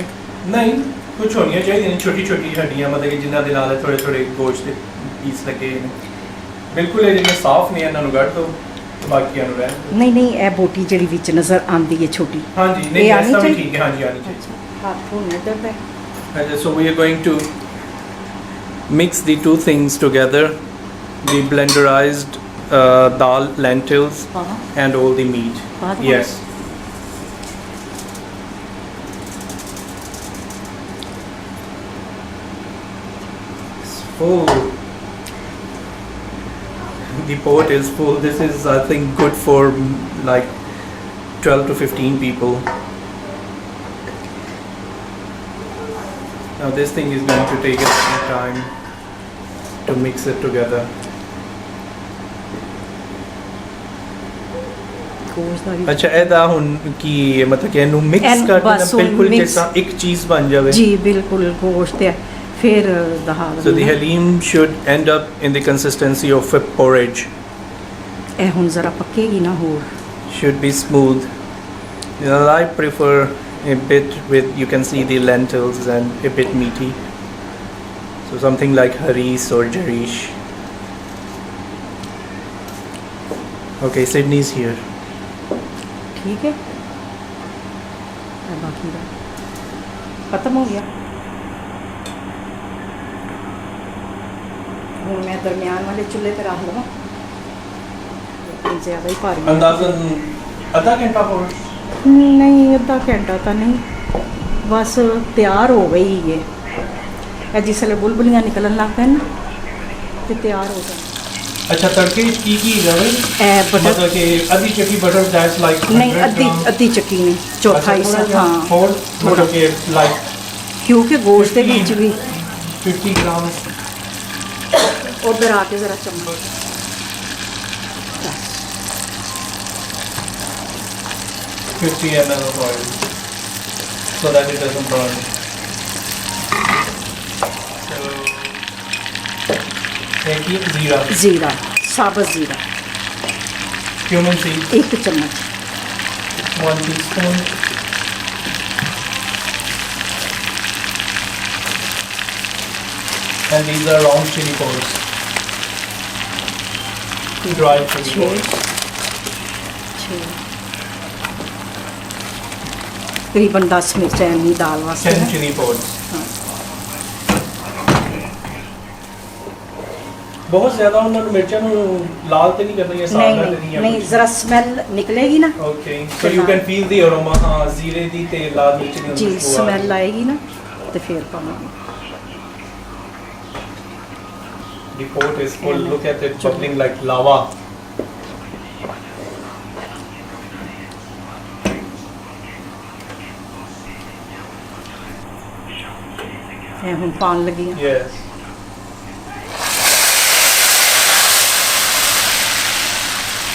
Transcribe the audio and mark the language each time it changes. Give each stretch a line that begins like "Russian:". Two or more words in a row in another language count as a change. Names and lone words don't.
Punjabi: ਨਹੀਂ, ਕੁਝ ਹੋਣੀਆਂ ਚਾਹੀਦੀਆਂ ਨੇ ਛੋਟੀ ਛੋਟੀ ਹੱਡੀਆਂ, ਮਤਲਬ ਕਿ ਜਿਨ੍ਹਾਂ ਦੇ ਨਾਲ ਥੋੜੇ ਥੋੜੇ ਗੋਸ਼ਤ ਦੇ ਪੀਸ ਲੱਗੇ ਨੇ। ਬਿਲਕੁਲ ਇਹ ਜਿਹੜੇ ਸਾਫ਼ ਨੇ ਇਹਨਾਂ ਨੂੰ ਕੱਢ ਦਿਓ, ਬਾਕੀਆਂ ਨੂੰ ਰਹਿਣ ਦਿਓ। ਨਹੀਂ ਨਹੀਂ ਇਹ ਬੋਟੀ ਜਿਹੜੀ ਵਿੱਚ ਨਜ਼ਰ ਆਉਂਦੀ ਹੈ ਛੋਟੀ ਹਾਂਜੀ, ਨਹੀਂ ਇਹ ਆਉਣੀ ਐਸਾ ਵੀ ਚਾਹੀਦੀ? ਠੀਕ ਹੈ। ਹਾਂਜੀ, ਆਣੀ ਚਾਹੀਦੀ। ਹੱਥ ਹੋਣੇ ਦਰਦ ਹੈ।
English: So we are going to mix the two things together, the blenderized dal, lentils, and all the meat. Yes. It's full. The pot is full. This is, I think, good for like 12 to 15 people. Now this thing is going to take a long time to mix it together.
Punjabi: ਗੋਸ਼ਤ ਦਾ ਵੀ अच्छा ਇਹਦਾ ਹੁਣ ਕੀ ਮਤਲਬ ਕਿ ਇਹਨੂੰ ਮਿਕਸ ਇਹਨੂੰ ਕਰ ਦੇਣਾ ਬਸ ਹੁਣ ਬਿਲਕੁਲ mix- ਜਿਸ ਇੱਕ ਚੀਜ਼ ਬਣ ਜਾਵੇ। ਜੀ ਬਿਲਕੁਲ ਗੋਸ਼ਤ ਹੈ ਫਿਰ ਦਹਾਲ
English: So the halim should end up in the consistency of a porridge.
Punjabi: ਇਹ ਹੁਣ ਜ਼ਰਾ ਪੱਕੇਗੀ ਨਾ ਹੋਰ।
English: Should be smooth. I prefer a bit with, you can see the lentils and a bit meaty. So something like haris or jarish. Okay, Sydney's here.
Punjabi: ਠੀਕ ਹੈ। ਇਹ ਬਾਕੀ ਦਾ ਖਤਮ ਹੋ ਗਿਆ। ਹੁਣ ਮੈਂ ਦਰਮਿਆਨ ਵਾਲੇ ਚੁੱਲ੍ਹੇ ਤੇ ਰੱਖ ਲਵਾਂ। ਜ਼ਿਆਦਾ ਹੀ ਭਾਰੀ
Hindi: अंदाजन आधा घंटा और
Punjabi: ਨਹੀਂ ਅੱਧਾ ਘੰਟਾ ਤਾਂ ਨਹੀਂ ਬਸ ਤਿਆਰ ਹੋ ਗਈ ਹੈ। ਇਹ ਜਿਸ ਵੇਲੇ ਬੁਲਬੁਲੀਆਂ ਨਿਕਲਣ ਲੱਗ ਪੈਣ ਨਾ ਤੇ ਤਿਆਰ ਹੋ ਜਾਏ। ਅੱਛਾ ਤੜਕੇ ਕੀ ਜਾਵੇ ਇਹ ਬਟਰ
Hindi: मतलब कि आधी चक्की बटर
English: that's like
Punjabi: ਨਹੀਂ ਅੱਧੀ ਚੱਕੀ ਨਹੀਂ ਚੌਥਾ ਹਿੱਸਾ ਹਾਂ
Hindi: और मतलब कि लाइक
Punjabi: ਕਿਉਂਕਿ ਗੋਸ਼ਤ ਦੇ ਵਿੱਚ ਵੀ
Hindi: 50 ग्राम
Punjabi: ਉਧਰ ਆ ਕੇ ਜ਼ਰਾ ਚਮਚ
English: 50 ml of oil so that it doesn't burn. So thank you. Zira,
Punjabi: ਜ਼ੀਰਾ ਸਾਬਤ ਜ਼ੀਰਾ
English: cumin seeds,
Punjabi: 1 ਚਮਚ
English: 1 teaspoon, and these are round chili powders, dried chili powders.
Punjabi: 6 ਤਕਰੀਬਨ 10 ਮਿਰਚਾਂ ਦੀ ਦਾਲ ਵਾਸਤੇ 10 ਨਾ।
English: chili powders.
Punjabi: ਹਾਂ।
Hindi: बहुत ज़्यादा उन्होंने मिर्चा नु लाल तो नहीं करना ये
Punjabi: ਨਹੀਂ
Hindi: सादा
Punjabi: ਨਹੀਂ ਨਹੀਂ ਜ਼ਰਾ ਸਮੈਲ ਨਿਕਲੇਗੀ ਨਾ
English: Okay, so you can feel the aroma.
Punjabi: ਹਾਂ, ਜੀਰੇ ਦੀ ਤੇ ਲਾਲ ਮਿਰਚ ਦੀ ਜੀ
Hindi: खुशबू आ
Punjabi: ਸਮੈਲ
Hindi: रही है.
Punjabi: ਆਏਗੀ ਨਾ ਤੇ ਫਿਰ ਪਾਵਾਂਗੇ।
English: The pot is full. Look at it bubbling like lava.
Punjabi: ਇਹ ਹੁਣ ਪਾਣ ਲੱਗੀ ਆ।
English: Yes.